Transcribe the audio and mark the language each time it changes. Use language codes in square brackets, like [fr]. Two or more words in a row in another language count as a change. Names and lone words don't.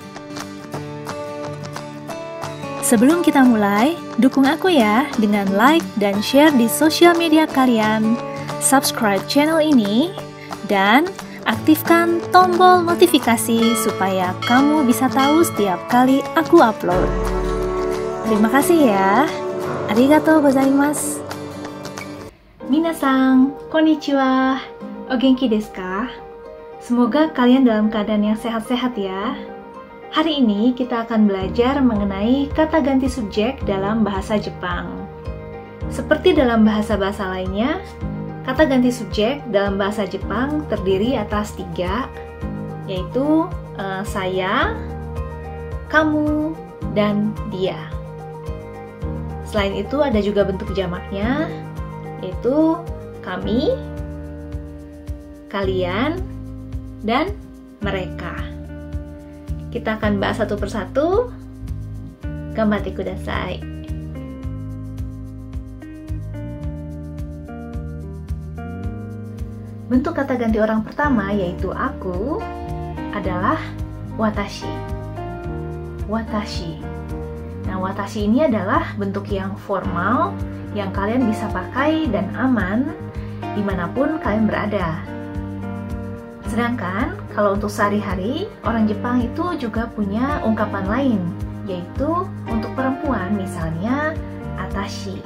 [id] Sebelum kita mulai, dukung aku ya dengan like dan share di sosial media kalian, subscribe channel ini, dan aktifkan tombol notifikasi supaya kamu bisa tahu setiap kali aku upload. Terima kasih ya. [ja] ありがとうございます。皆さん、こんにちは. お元気ですか? [id] Semoga kalian dalam keadaan yang sehat-sehat ya. Hari ini kita akan belajar mengenai kata ganti subjek dalam bahasa Jepang. Seperti dalam bahasa-bahasa lainnya, kata ganti subjek dalam bahasa Jepang terdiri atas 3, yaitu saya, kamu, dan dia. Selain itu ada juga bentuk jamaknya, yaitu kami, kalian, dan mereka. Kita akan bahas satu persatu. [ja] 頑張ってください. [id] Bentuk kata ganti orang pertama, yaitu aku, adalah watashi. Watashi. Nah, watashi ini adalah bentuk yang formal yang kalian bisa pakai dan aman dimanapun kalian berada. Sedangkan kalau untuk sehari-hari, orang Jepang itu juga punya ungkapan lain, yaitu untuk perempuan misalnya atashi.